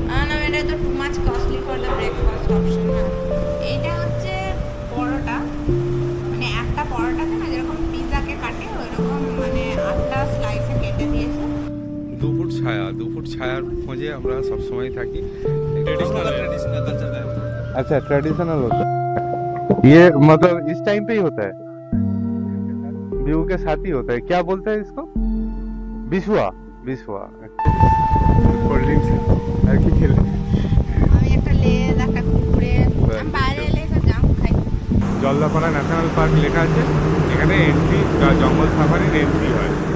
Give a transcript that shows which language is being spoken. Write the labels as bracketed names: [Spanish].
[Bangla] না এটা তো [English] too much costly for the breakfast option [Bangla] না। এইটা হচ্ছে পরোটা, মানে একটা পরোটাতে না যেরকম পিৎজাকে কাটে ওইরকম মানে 8টা স্লাইসে কেটে দিয়েছে। 2 ফুট ছায়া, 2 ফুট ছায়ার খোঁজে আমরা সবসময় থাকি। [Hindi] ट्रेडिशनल कल्चर है। अच्छा ट्रेडिशनल होता है ये, मतलब इस टाइम पे ही होता है, व्यू के साथ ही होता है। क्या बोलते हैं इसको? बिस्वा। [Bangla] बिस्वा कोल्ड ड्रिंक्स আর কি খেলে আমি একটা লেজ একটা কুকুরে আমি বাইরে এলে সব জাঙ্ক খাই। জলদাপাড়া ন্যাশনাল পার্ক লেখা আছে, এখানে এন্ট্রি জঙ্গল সাফারির এন্ট্রি হয়।